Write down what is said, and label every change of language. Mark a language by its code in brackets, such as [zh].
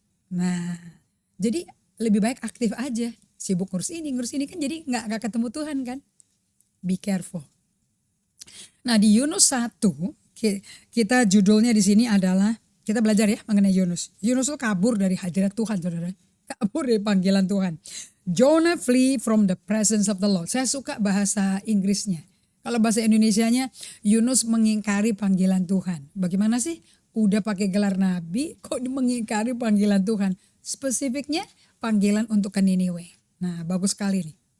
[id] Nah, jadi lebih baik aktif aja. Sibuk ngurus ini kan jadi gak ketemu Tuhan kan. [en] Be careful. [id] Nah, di Yunus 1, kita judulnya di sini adalah, kita belajar ya mengenai Yunus. Yunus itu kabur dari hadirat Tuhan, saudara. Kabur dari panggilan Tuhan. [en] Jonah flee from the presence of the Lord. [id] Saya suka bahasa Inggrisnya. Kalau bahasa Indonesianya, Yunus mengingkari panggilan Tuhan. Bagaimana sih? Udah pakai gelar nabi, kok mengingkari panggilan Tuhan? Spesifiknya panggilan untuk ke Niniwe. Nah, bagus sekali nih.